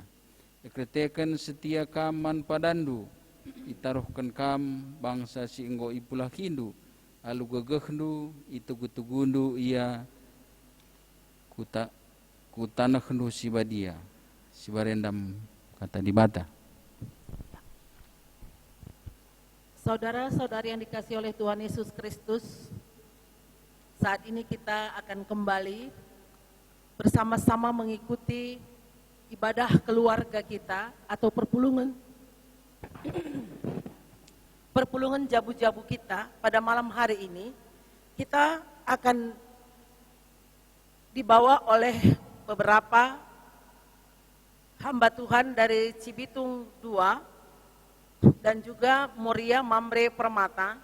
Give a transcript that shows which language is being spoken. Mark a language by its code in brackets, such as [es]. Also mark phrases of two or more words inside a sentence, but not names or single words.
[btx] Ekreteken setia kam man padandu, itaruhkan kam bangsa si enggo ipulah hindu, alu gegehnu itu gutugundu ia kutanahnu si badia si barendam kata dibata. [id] Saudara-saudari yang dikasihi oleh Tuhan Yesus Kristus, saat ini kita akan kembali bersama-sama mengikuti ibadah keluarga kita atau [btx] perpulungan jabu-jabu kita. [id] Pada malam hari ini kita akan dibawa oleh beberapa hamba Tuhan dari Cibitung 2 dan juga Muria Mamre Permata.